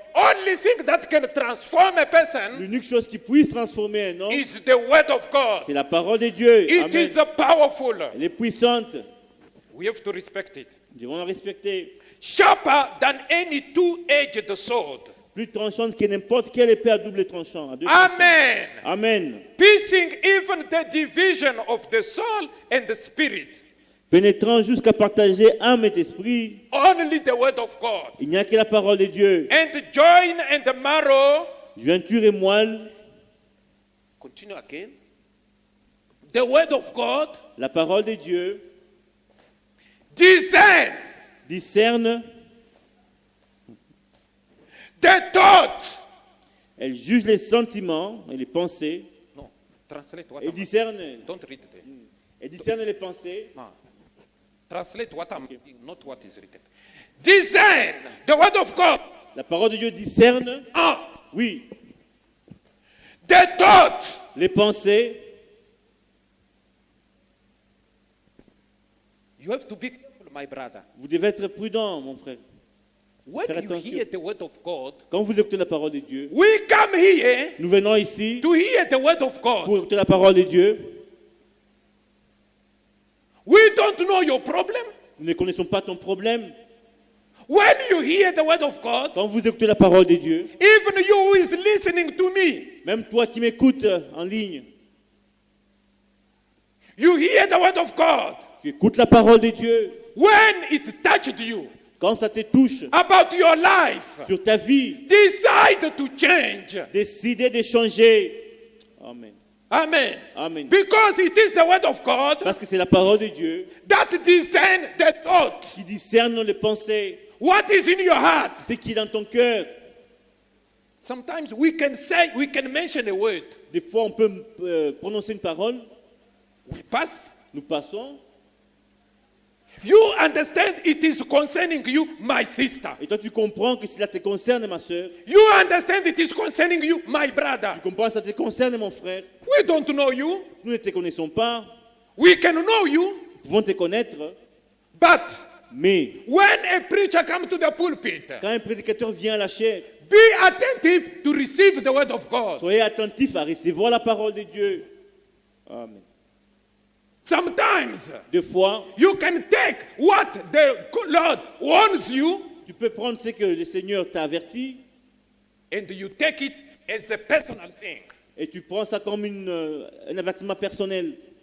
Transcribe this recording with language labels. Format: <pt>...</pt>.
<en>only thing that can transform a person</en> <fr>l'unique chose qui puisse transformer un homme,</fr> <en>is the word of God.</en> <fr>c'est la parole de Dieu.</fr> <en>It Amen. is powerful.</en> <fr>Elle est puissante.</fr> <en>We have to respect it.</en> <fr>Nous devons la respecter.</fr> <en>Sharper than any two-edged sword.</en> <fr>Plus tranchante que n'importe quelle épée à double tranchant. À deux tranchants.</fr> <en>Amen.</en> <fr>Amen.</fr> <en>Piercing even the division of the soul and the spirit.</en> <fr>Pénétrant jusqu'à partager âme et esprit,</fr> <en>Only the word of God.</en> <fr>il n'y a que la parole de Dieu.</fr> <en>And join and the marrow.</en> <fr>Jointure et moelle,</fr> <en>Continue again. The word of God.</en> <fr>la parole de Dieu</fr> <en>Discern</en> <fr>discerne,</fr> <en>the thought.</en> <fr>elle juge les sentiments et les pensées,</fr> <en>No, translate what</en> <fr>et discerne,</fr> <en>Don't read it.</en> <fr>elle discerne les pensées.</fr> <en>No. Translate what I'm reading, not what is written. Discern the word of God.</en> <fr>La parole de Dieu discerne, Ah, oui,</fr> <en>the thought.</en> <fr>les pensées.</fr> <en>You have to be careful, my brother.</en> <fr>Vous devez être prudent, mon frère.</fr> <en>When</en> <fr>Faire</fr> <en>you</en> <fr>attention.</fr> <en>hear the word of God,</en> <fr>Quand vous écoutez la parole de Dieu,</fr> <en>we come here</en> <fr>nous venons ici</fr> <en>to hear the word of</en> <fr>pour</fr> <en>God.</en> <fr>écouter la parole de Dieu.</fr> <en>We don't know your problem.</en> <fr>Nous ne connaissons pas ton problème.</fr> <en>When you hear the word of God,</en> <fr>Quand vous écoutez la parole de Dieu,</fr> <en>even you who is listening to me,</en> <fr>même toi qui m'écoutes en ligne,</fr> <en>you hear the word of God.</en> <fr>tu écoutes la parole de Dieu.</fr> <en>When it touched you</en> <fr>Quand ça te touche</fr> <en>about your life,</en> <fr>sur ta vie,</fr> <en>decide to change.</en> <fr>décidez de changer. Amen. Amen. Amen.</fr> <en>Because it is the word of God</en> <fr>Parce que c'est la parole de Dieu</fr> <en>that discern the thought.</en> <fr>qui discerne les pensées.</fr> <en>What is in your heart?</en> <fr>Ce qui est dans ton cœur.</fr> <en>Sometimes we can mention a word.</en> <fr>Des fois, on peut prononcer une parole.</fr> <en>We pass.</en> <fr>Nous passons.</fr> <en>You understand it is concerning you, my sister.</en> <fr>Et toi, tu comprends que cela te concerne, ma soeur.</fr> <en>You understand it is concerning you, my brother.</en> <fr>Tu comprends que ça te concerne, mon frère.</fr> <en>We don't know you.</en> <fr>Nous ne te connaissons pas.</fr> <en>We can know you.</en> <fr>Nous pouvons te connaître.</fr> <en>But</en> <fr>Mais</fr> <en>when a preacher comes to the pulpit,</en> <fr>quand un prédicateur vient à la chair,</fr> <en>be attentive to receive the word of God.</en> <fr>soyez attentifs à recevoir la parole de Dieu.</fr> <en>Amen. Sometimes</en> <fr>Des fois,</fr> <en>you can take what the Lord warns you</en> <fr>tu peux prendre ce que le Seigneur t'a averti</fr> <en>and you take it as a personal thing.</en> <fr>et tu prends ça comme un avertissement personnel.</fr>